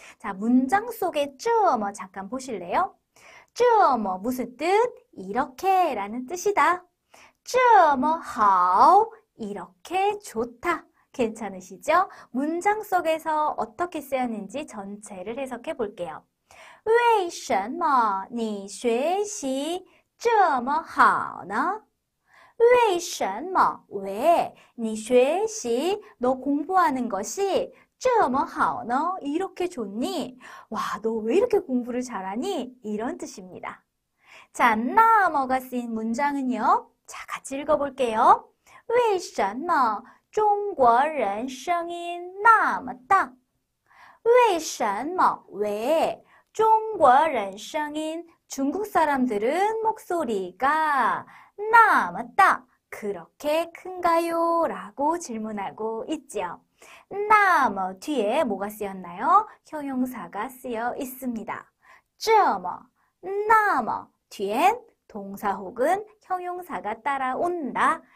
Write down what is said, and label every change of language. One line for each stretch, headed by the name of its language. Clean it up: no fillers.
Korean: 자, 문장 속에 这么잠깐 보실래요? 这么 무슨 뜻? 이렇게 라는 뜻이다.
Chinese: 这么好,
Korean: 이렇게 좋다. 괜찮으시죠? 문장 속에서 어떻게 쓰였는지 전체를 해석해 볼게요.
Chinese: 为什么你学习这么好呢? 为什么?
Korean: 왜?
Chinese: 你学习,
Korean: 너 공부하는 것이
Chinese: 这么好呢?
Korean: 이렇게 좋니? 와, 너 왜 이렇게 공부를 잘하니? 이런 뜻입니다. 자, 那么가 쓰인 문장은요. 자, 같이 읽어볼게요.
Chinese: 为什么中国人声音那么大? 为什么?
Korean: 왜?
Chinese: 中国人声音,
Korean: 중국 사람들은 목소리가
Chinese: 那么大,
Korean: 그렇게 큰가요? 라고 질문하고 있죠. 那么 뒤에 뭐가 쓰였나요? 형용사가 쓰여 있습니다. 这么, 那么 뒤엔 동사 혹은 형용사가 따라온다.